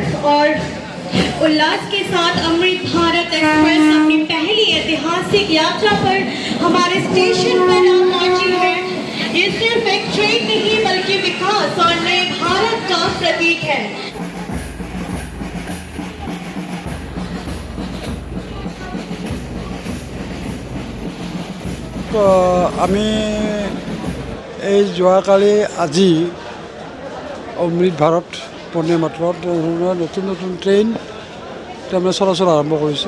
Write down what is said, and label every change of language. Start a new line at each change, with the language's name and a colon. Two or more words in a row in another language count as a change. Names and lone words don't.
Hindi: और उल्लास के साथ अमृत भारत एक्सप्रेस अपनी पहली ऐतिहासिक यात्रा पर हमारे स्टेशन पर आ पहुंची है। ये सिर्फ एक ट्रेन नहीं बल्कि विकास और नए भारत का प्रतीक है।
Assamese: আমি এই যোৱাকালি আজি অমৃত ভাৰত বন্দে মাতৰত নতুন নতুন ট্ৰেইন তাৰমানে চলাচল আৰম্ভ কৰিছে।